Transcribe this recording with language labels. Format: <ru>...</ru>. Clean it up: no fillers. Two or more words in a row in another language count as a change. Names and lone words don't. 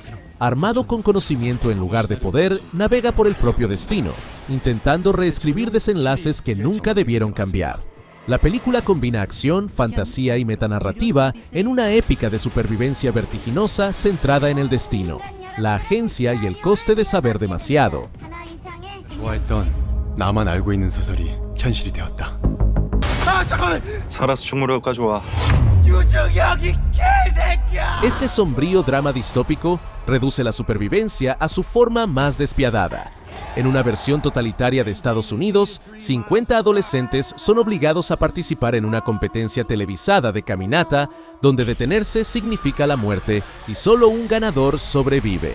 <es>Armado con conocimiento en lugar de poder, navega por el propio destino, intentando reescribir desenlaces que nunca debieron cambiar. La película combina acción, fantasía y metanarrativa en una épica de supervivencia vertiginosa centrada en el destino, la agencia y el coste de saber demasiado.</es> <ko>나만 알고 있는 소설이 현실이 되었다. 잠깐만! 살아서 충무로까지 와. 유정혁이 개새끼야!</ko> <es>Este sombrío drama distópico reduce la supervivencia a su forma más despiadada. En una versión totalitaria de Estados Unidos, 50 adolescentes son obligados a participar en una competencia televisada de caminata, donde detenerse significa la muerte y solo un ganador sobrevive.</es>